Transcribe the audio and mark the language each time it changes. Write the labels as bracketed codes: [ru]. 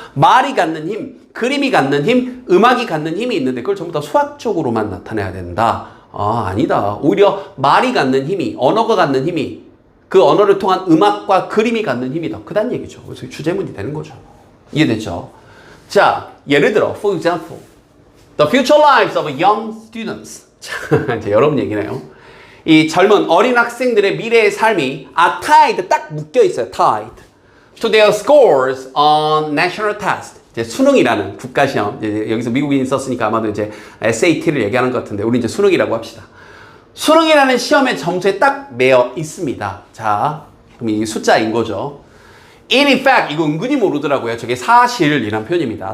[ko] 말이 갖는 힘, 그림이 갖는 힘, 음악이 갖는 힘이 있는데 그걸 전부 다 수학적으로만 나타내야 된다. 아니다. 오히려 말이 갖는 힘이, 언어가 갖는 힘이, 그 언어를 통한 음악과 그림이 갖는 힘이 더 크다는 얘기죠. 그래서 주제문이 되는 거죠. 이해됐죠? [en] 자, [ko] 예를 들어, [en] for example, the future lives of young students. [ko] 자, 이제 여러분 얘기네요. 이 젊은 어린 학생들의 미래의 삶이 [en] are tied, [ko] 딱 묶여 있어요. [en] tied to their scores on national test. [ko] 이제 수능이라는 국가시험, 이제 여기서 미국인이 썼으니까 아마도 이제 SAT를 얘기하는 것 같은데 우리 이제 수능이라고 합시다. 수능이라는 시험의 점수에 딱 매여 있습니다. 자, 그럼 이 숫자인 거죠. [en] In effect, [ko] 이거 은근히 모르더라고요. 저게 사실이란 표현입니다.